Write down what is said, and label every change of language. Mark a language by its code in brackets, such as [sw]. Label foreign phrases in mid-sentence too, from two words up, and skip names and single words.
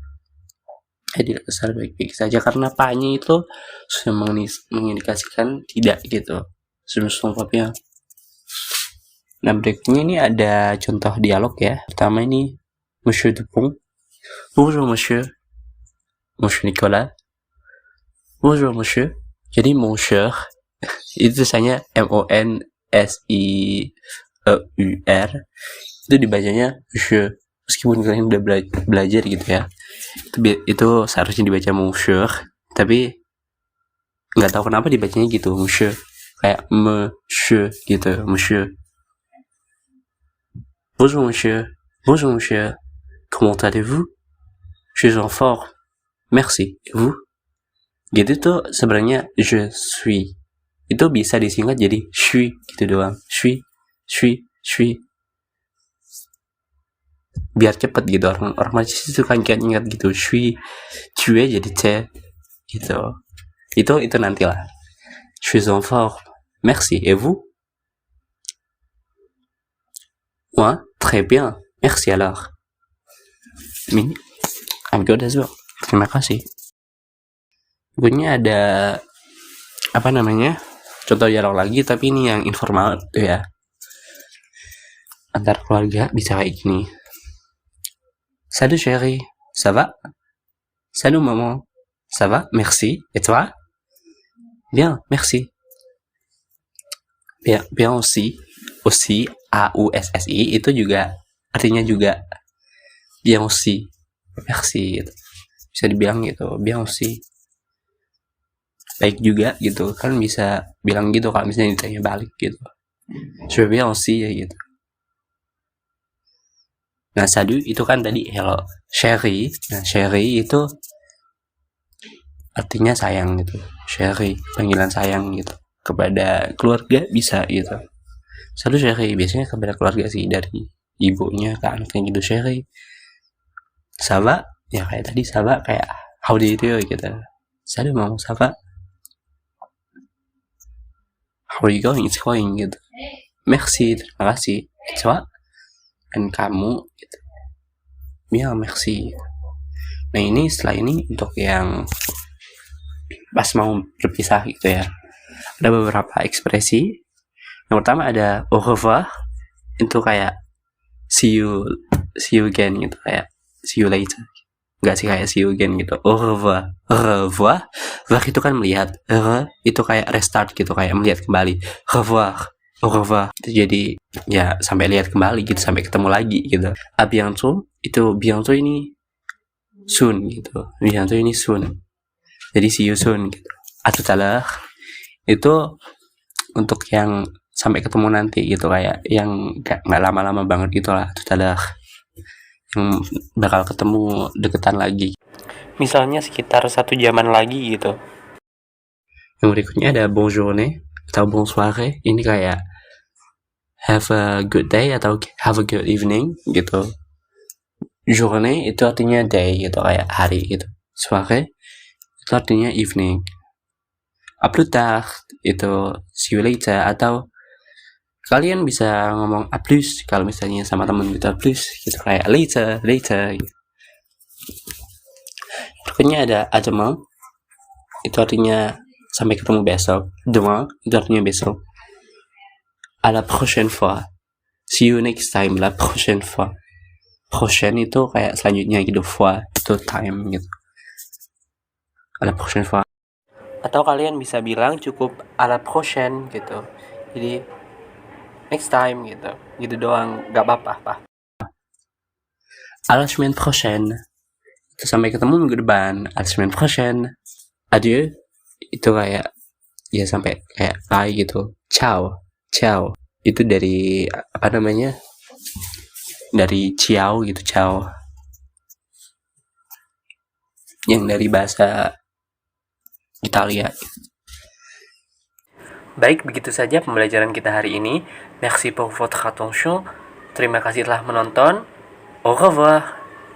[id] Tidak besar baik-baik saja karena pa-nya itu sudah mengindikasikan tidak gitu. [fr] Je me sens pas bien. [id] Nah, berikutnya ini ada contoh dialog ya. Pertama ini Monsieur Dupont. [fr] Bonjour monsieur. Monsieur Nicolas. Bonjour monsieur. [id] Jadi monsieur itu tulisannya MONSIEUR. Itu dibacanya monsieur. Meskipun kalian udah belajar gitu ya. Itu seharusnya dibaca monsieur, tapi nggak tahu kenapa dibacanya gitu, monsieur. Kayak monsieur gitu, [fr] monsieur. Bonjour monsieur. Bonjour monsieur. Comment allez-vous? Je suis en forme. Merci. Et vous? [id] Gitu tuh sebenarnya [fr] je suis. [id] Itu bisa disingkat jadi suis gitu doang. Suis. Biar cepet gitu, orang masih suka ingat gitu. Suis. [fr] Tu es [id] jadi te gitu. Itu nantilah. [fr] Je suis en forme. Merci. Et vous? Moi, très bien. Merci alors. [id] Ini [en] I'm good as well. [id] Terima kasih. Berikutnya ada apa namanya? Contoh dialog lagi, tapi ini yang informal tuh ya. Antar keluarga bisa kayak gini. [fr] Salut chérie, ça va? Salut maman, ça va? Merci. Et toi? Bien, merci. Bien aussi. [id] Aussi AUSSI itu juga artinya juga [fr] bien aussi. [id] Merci gitu. Bisa dibilang gitu, [fr] bien aussi. [id] Baik juga gitu, kan bisa bilang gitu kalau misalnya ditanya balik gitu. [fr] Je vais bien aussi ya gitu. [id] Nah, salut itu kan tadi hello. Chérie, nah chérie itu artinya sayang gitu. Chérie, panggilan sayang gitu. Kepada keluarga bisa gitu. [fr] Salut chérie, [id] biasanya kepada keluarga sih, dari ibunya ke anaknya gitu, chérie. [fr] Ça va? [id] Ya kayak tadi [fr] ça va, [id] kayak [en] how do you do [id] gitu. [fr] Salut maman, ça va? [en] How are you going? It's going gitu. [id] Merci, terima kasih. Coba dan kamu gitu. Ya, merci. Nah, ini setelah ini untuk yang pas mau berpisah gitu ya. Ada beberapa ekspresi. Yang pertama ada [fr] au revoir. [id] Itu kayak [en] see you again [id] gitu, kayak [en] see you later. [id] Enggak sih, kayak [en] see you again [id] gitu. [fr] Au revoir. Revoir. [id] Voir itu kan melihat. Itu kayak restart gitu, kayak melihat kembali. [fr] Revoir. Au revoir. [id] Itu jadi ya sampai lihat kembali gitu, sampai ketemu lagi gitu. [fr] A bientôt. [id] Itu bientôt ini soon gitu. Bientôt ini soon. Jadi [en] see you soon [id] gitu. [fr] A tout à l'heure. [id] Itu untuk yang sampai ketemu nanti gitu, kayak yang nggak lama-lama banget gitu lah, [fr] tout à l'heure. [id] Yang bakal ketemu deketan lagi. Misalnya sekitar 1 jaman lagi gitu. Yang berikutnya ada [fr] bonne journée [id] atau [fr] bonne soirée. [id] Ini kayak [en] have a good day atau have a good evening gitu. [id] Journée itu artinya day gitu, kayak hari gitu. Soirée itu artinya evening. [fr] A plus tard [id] itu [en] see you later, [id] atau kalian bisa ngomong [fr] a plus [id] kalau misalnya sama temen gitu, [fr] a plus [id] gitu, kayak later gitu. Berikutnya ada [fr] à demain. [id] Itu artinya sampai ketemu besok. Demain itu artinya besok. [fr] À la prochaine fois. [en] See you next time, [fr] la prochaine fois. [id] Prochaine itu kayak selanjutnya gitu, fois itu time gitu. [fr] À la prochaine fois. [id] Atau kalian bisa bilang cukup [fr] à la prochaine [id] gitu. Jadi [en] next time [id] gitu doang, gak apa-apa. [fr] À la semaine prochaine. [id] Itu sampai ketemu minggu depan. [fr] À la semaine prochaine. Adieu. [id] Itu kayak ya sampai kayak bye gitu. Ciao. Itu dari apa namanya? Dari ciao gitu, ciao. Yang dari bahasa Italia. Baik, begitu saja pembelajaran kita hari ini. [fr] Merci pour votre attention. [id] Terima kasih telah menonton. [fr] Au revoir.